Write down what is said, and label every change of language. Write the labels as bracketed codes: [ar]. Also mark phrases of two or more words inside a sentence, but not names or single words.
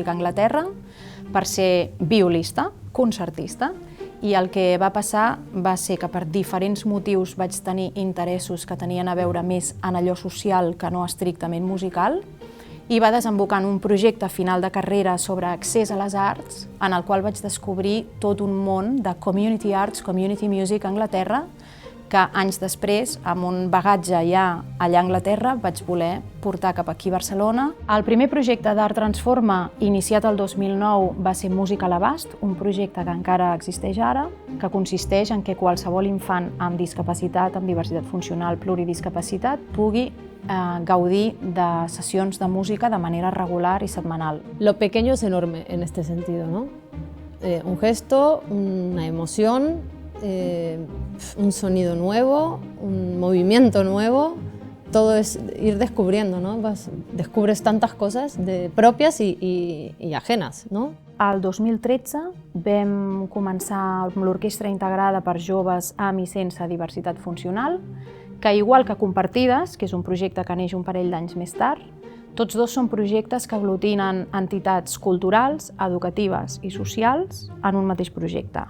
[ca] a Anglaterra per ser violista, concertista, i el que va passar va ser que per diferents motius vaig tenir interessos que tenien a veure més en allò social que no estrictament musical, i va desembocar en un projecte final de carrera sobre accés a les arts, en el qual vaig descobrir tot un món de [en] community arts, community music [ca] a Anglaterra, que anys després, amb un bagatge ja allà a Anglaterra, vaig voler portar cap aquí a Barcelona. El primer projecte d'Art Transforma, iniciat el 2009, va ser Música a l'abast, un projecte que encara existeix ara, que consisteix en que qualsevol infant amb discapacitat, amb diversitat funcional, pluridiscapacitat, pugui gaudir de sessions de música de manera regular i setmanal. [es] Lo pequeño es enorme en este sentido, ¿no? Un gesto, una emoción, un sonido nuevo, un movimiento nuevo, todo es ir descubriendo, ¿no? Descubres tantas cosas propias y ajenas, ¿no? [ca] El 2013 vam començar amb l'Orquestra Integrada per Joves amb i sense diversitat funcional, que igual que Compartides, que és un projecte que neix un parell d'anys més tard, tots dos són projectes que aglutinen entitats culturals, educatives i socials en un mateix projecte.